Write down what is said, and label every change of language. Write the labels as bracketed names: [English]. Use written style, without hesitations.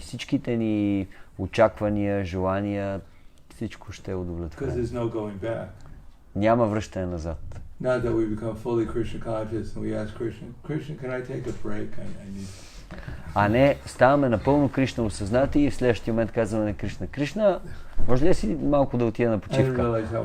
[Bulgarian] Всичките ни очаквания, желания, всичко ще е удовлетворено. Няма връщане назад. [English] Not that we become fully Krishna conscious and we ask Krishna, can I take a break? I need [Bulgarian] А не ставаме напълно Кришна осъзнати и в следващия момент казваме на Кришна: Кришна, може ли си малко да отида на почивка?